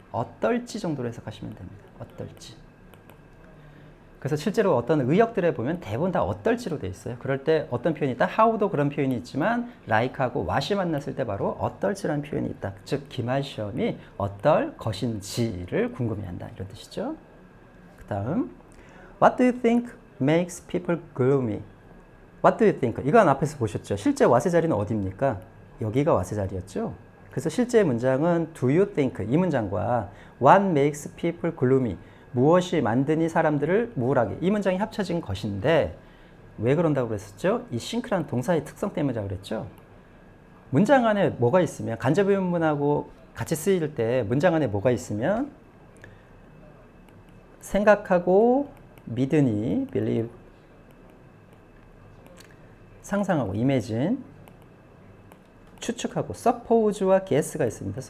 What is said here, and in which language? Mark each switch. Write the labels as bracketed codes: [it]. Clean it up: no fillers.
[ko] 어떨지 정도로 해석하시면 됩니다. 어떨지. 그래서 실제로 어떤 의역들에 보면 대부분 다 어떨지로 돼 있어요. 그럴 때 어떤 표현이 있다? how도 그런 표현이 있지만 like하고 what이 만났을 때 바로 어떨지라는 표현이 있다. 즉 기말 시험이 어떨 것인지를 궁금해한다 이런 뜻이죠. 그 다음 [en] What do you think makes people gloomy? What do you think? [ko] 이건 앞에서 보셨죠. 실제 what의 자리는 어디입니까? 여기가 what의 자리였죠. 그래서 실제 문장은 [en] do you think [ko] 이 문장과 [en] what makes people gloomy, [ko] 무엇이 만드니 사람들을 우울하게, 이 문장이 합쳐진 것인데, 왜 그런다고 그랬었죠? 이 싱크라는 동사의 특성 때문이라고 그랬죠. 문장 안에 뭐가 있으면, 간접 의문문하고 같이 쓰일 때 문장 안에 뭐가 있으면 생각하고 믿으니 believe, 상상하고 imagine, 추측하고 suppose와 guess가 있습니다.